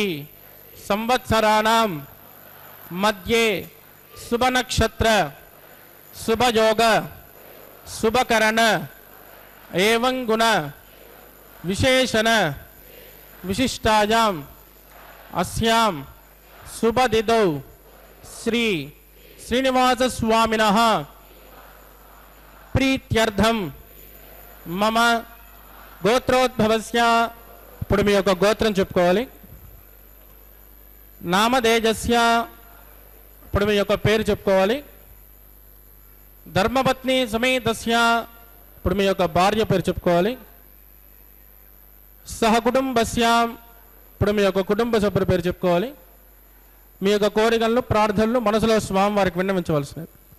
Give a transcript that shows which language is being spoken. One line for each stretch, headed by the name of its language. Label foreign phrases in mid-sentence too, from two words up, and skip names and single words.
Sanskrit: संवत्सराणां मध्ये शुभ नक्षत्र शुभ योग शुभकरण एवं गुण विशेषण विशिष्टायाम अस्यां शुभ तिथौ श्री श्रीनिवास स्वामिनः प्रीत्यर्थम मम गोत्रोद्भवस्य
Telugu: ఇప్పుడు మీ యొక్క గోత్రం చెప్పుకోవాలి నామదేజస్య ఇప్పుడు మీ యొక్క పేరు చెప్పుకోవాలి
Sanskrit: ధర్మపత్ని సమేతస్య
Telugu: ఇప్పుడు మీ యొక్క భార్య పేరు చెప్పుకోవాలి సహకుటుంబస్య ఇప్పుడు మీ యొక్క కుటుంబ సభ్యుల పేరు చెప్పుకోవాలి మీ యొక్క కోరికలను ప్రార్థనలు మనసులో స్వామివారికి విన్నవించవలసినవి